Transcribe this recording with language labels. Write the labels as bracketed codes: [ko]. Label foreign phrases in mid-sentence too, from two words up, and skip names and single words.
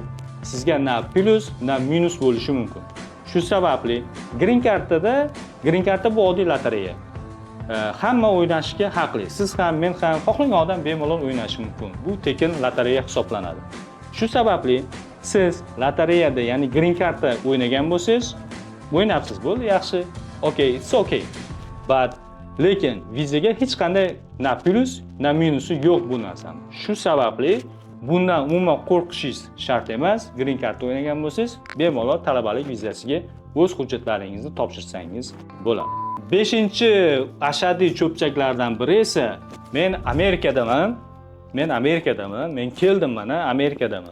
[uz] Sizga na plus, na minus bo'lishi mumkin. Shu sababli [en] green cardda [uz] bu oddiy lotereya. Hamma o'ynashga haqli. Siz ham, men ham, xohlagan odam bemalol o'ynashi mumkin. Bu tekin lotereya hisoblanadi. Shu sababli siz lotereyada, ya'ni [en] green cardda [uz] o'ynagan bo'lsangiz, o'ynabsiz, bo'ldi, yaxshi. [en] Okay, it's okay. [uz] But lekin vizaga hech qanday na plus, na minusi yo'q bu narsani. Shu sababli bundan umuman qo'rqishingiz shart emas. [en] Green cardda [uz] o'ynagan bo'lsangiz, bemalol talabalik vizasiga o'z hujjatlaringizni topshirsangiz bo'ladi. Beshinchi ashaddiy cho'pchaklardan biri esa men Amerikadaman, men keldim mana Amerikadaman.